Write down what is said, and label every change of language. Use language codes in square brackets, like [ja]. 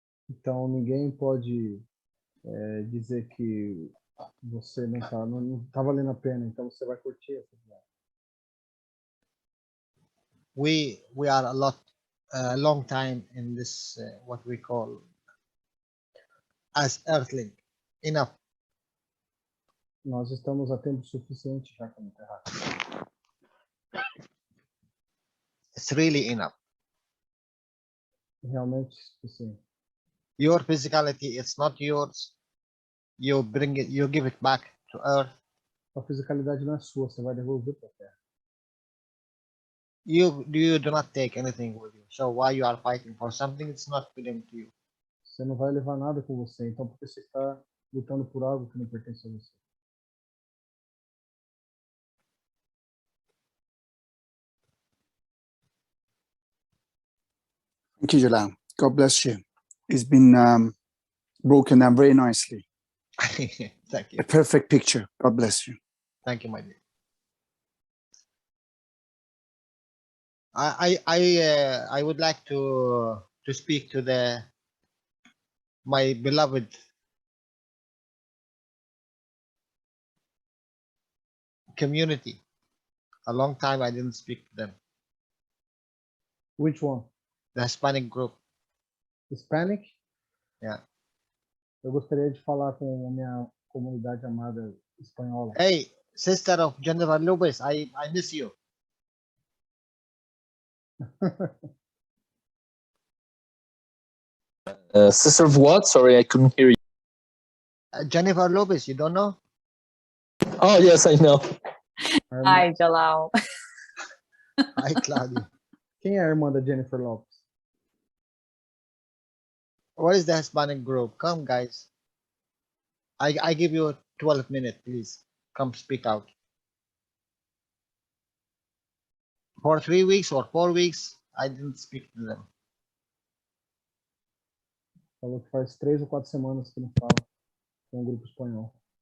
[pt] Então ninguém pode dizer que você não tá valendo a pena, então você vai curtir essa viagem. [en] We are a long time in this what we call as earthling. Enough. [pt] Nós estamos a tempo suficiente já como terra. [en] It's really enough. [pt] Realmente suficiente. [en] Your physicality, it's not yours. You bring it, you give it back to earth. [pt] A fisicalidade não é sua, você vai devolver para a terra. [en] You do not take anything with you. So why you are fighting for something that's not belong to you? [pt] Você não vai levar nada com você, então porque você está lutando por algo que não pertence a você. [en] Thank you, Jalal. God bless you. It's been broken down very nicely. Thank you. A perfect picture. God bless you. Thank you, my dear. I would like to speak to my beloved community. A long time I didn't speak to them. Which one? The Hispanic group. Hispanic? Yeah. [pt] Eu gostaria de falar com a minha comunidade amada espanhola. [en] Hey, sister of Jennifer Lopez, I miss you. Sister of what? Sorry, I couldn't hear you. Jennifer Lopez, you don't know? Oh, yes, I know. Hi, Jalal. Hi, Claudia. [pt] Quem é a irmã da Jennifer Lopez? [en] What is the Hispanic group? Come, guys. I give you 12 minutes, please. Come speak out. For 3 weeks or 4 weeks, I didn't speak to them. [pt] Falou que faz 3 ou 4 semanas que não fala com o grupo espanhol.